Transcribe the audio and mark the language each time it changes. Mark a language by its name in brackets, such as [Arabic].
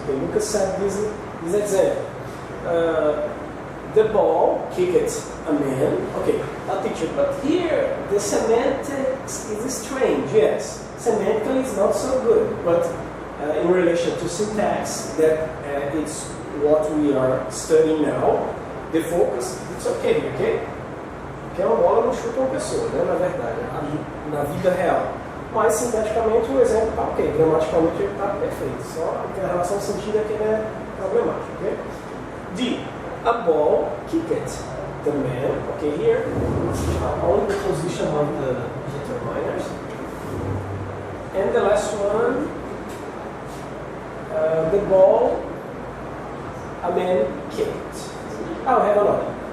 [English] Okay, Lucas said this example. The ball kicked a man. Okay, a teacher, but here the semantics is strange. Yes, semantically it's not so good, but in relation to syntax, that it's what we are studying now, the focus, it's okay, ok? [Portuguese] Porque uma bola não chuta uma pessoa, né, na verdade, na vida real. Mas, sintaticamente, o exemplo está ok, gramaticalmente ele está perfeito, só que a relação sentida aqui é problemática, ok? [English] D. A ball kicked the man, okay, here, only the position of the determiners. And the last one, the ball a man kicked. I'll have another.